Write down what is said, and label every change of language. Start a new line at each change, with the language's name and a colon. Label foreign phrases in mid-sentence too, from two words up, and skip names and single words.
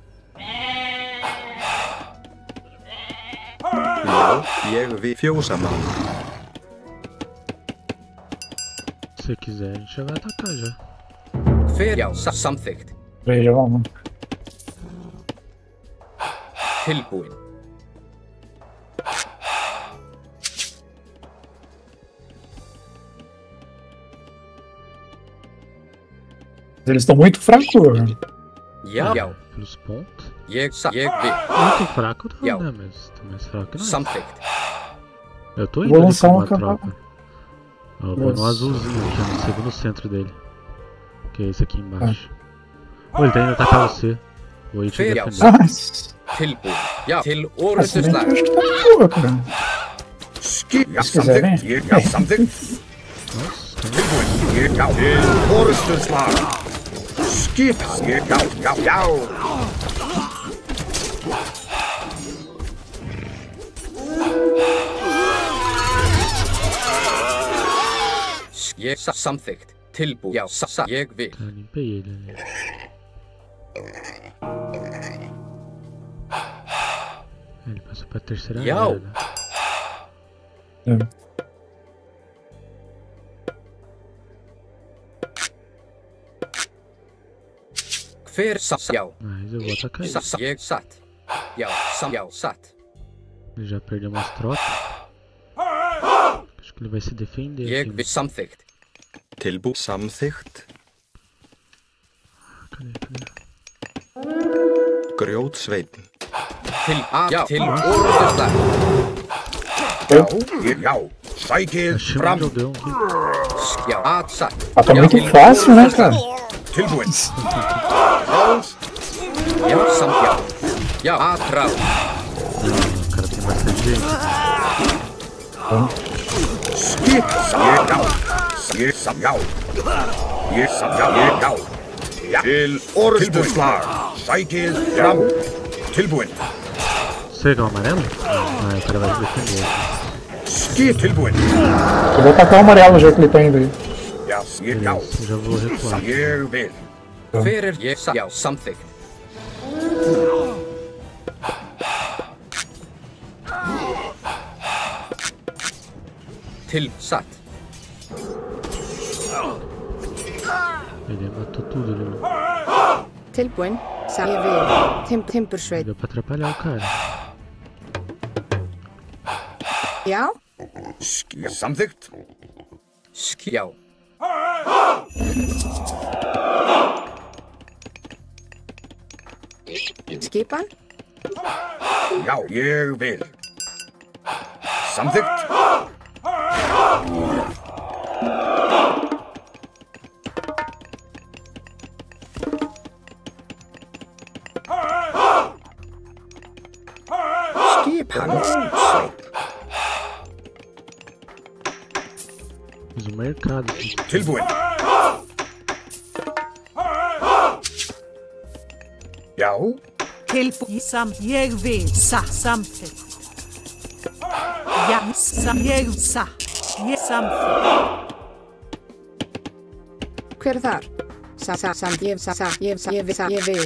Icelandic: Já, ég vil. Fjósamann.
Portuguese: Se quiser, a gente já vai atacar já.
Icelandic: Hver, já, samþykkt.
Portuguese: Veja, vamos.
Icelandic: Tilbúinn.
Portuguese: Eles estão muito fracos.
Icelandic: Já, já.
Portuguese: Pelos pontos.
Icelandic: Ég vil.
Portuguese: Muito fraco não,
Icelandic: Já.
Portuguese: né? Mas tô mais fraco que nós.
Icelandic: Samþykkt.
Portuguese: Eu tô indo Vou ali lançar com uma uma tropa. Eu vou no Nossa. azulzinho aqui, no segundo centro dele. Que é esse aqui embaixo. Ô, ele tá indo atacar você. Vou ir te Fer- defender. Ah,
Icelandic: Tilbúinn. Já, til
Portuguese: esse
Icelandic: orrustuslag.
Portuguese: acho que tá de boa, cara.
Icelandic: Já
Portuguese: Se quiser,
Icelandic: samþykkt. Já samþykkt.
Portuguese: Nossa.
Icelandic: Tilbúin. Já. Til orustuslag. Skipan. Já. Ég samþykkt. Tilbúin. Já, ég vil.
Portuguese: Tá, limpei ele ali. Ele passou pra terceira
Icelandic: Já.
Portuguese: área, né?
Icelandic: Hver já.
Portuguese: Mas eu vou atacar ele.
Icelandic: Ég satt. Já, satt.
Portuguese: Ele já perdeu umas tropas. Acho que ele vai se defender
Icelandic: Ég
Portuguese: aqui.
Icelandic: vil samþykkt. Tilbú samþykkt.
Portuguese: Cadê?
Icelandic: Grjótsveinn. Til orustuslag. Já. Sækið
Portuguese: Achei um
Icelandic: fram.
Portuguese: jogão.
Icelandic: Já, satt.
Portuguese: Ah, tá muito fácil, né, cara?
Icelandic: Tilbúin. Ráðs. Já, já,
Portuguese: atrás. O cara tem bastante gente.
Icelandic: Já. Til orustuslag. Sækið fram. Tilbúin.
Portuguese: Você quer o amarelo? Ah, o cara vai se defender.
Icelandic: Tilbúin.
Portuguese: Eu vou tacar o amarelo já que ele tá indo aí.
Icelandic: Já.
Portuguese: Beleza, eu já vou recuar.
Icelandic: Ég vil. Hver ég já, samþykkt. Til satt.
Portuguese: Ele matou tudo ali, mano.
Icelandic: Tilbúin. Ég vil. Timbursveit.
Portuguese: Deu pra atrapalhar o cara.
Icelandic: Já. Samþykkt. Já. Skipan. Já, ég vil. Samþykkt. Skipan.
Portuguese: Fiz um mercado aqui.
Icelandic: Tilbúin. Já. Jag vil. Samþykkt. Ja, ég samþykkt. Hver er þar? Ég vil.